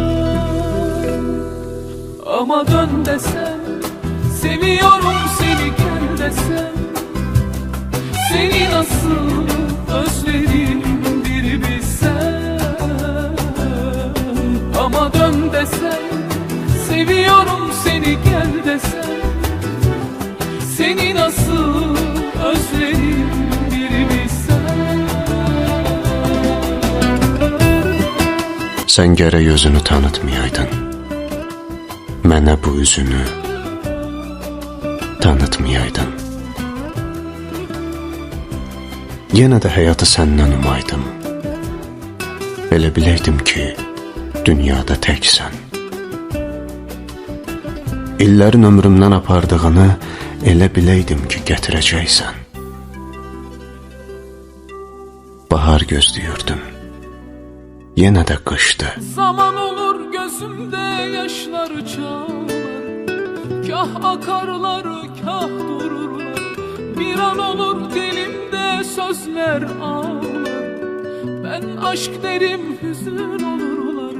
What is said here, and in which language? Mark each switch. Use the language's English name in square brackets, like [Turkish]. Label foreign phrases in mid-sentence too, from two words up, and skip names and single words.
[Turkish] Ama dön desem, seviyorum seni gel desem, seni nasıl özledim bir bilsen. Ama dön desem, seviyorum seni gel desem, seni nasıl özledim bir bilsen. [Azerbaijani] Sən gərək özünü tanıtmayaydın, mənə bu üzünü tanıtmayaydın. Yenə də həyatı səndən umaydım. Elə biləydim ki, dünyada təksən. İllərin ömrümdən apardığını elə biləydim ki, gətirəcəksən. Bahar gözləyirdim, yenə də qışdı. [Turkish] Zaman olur gözümde yaşlar çağlar. Kah akarlar, kah dururlar. Bir an olur dilimde sözler ağlar. Ben aşk derim, hüzün olurlar.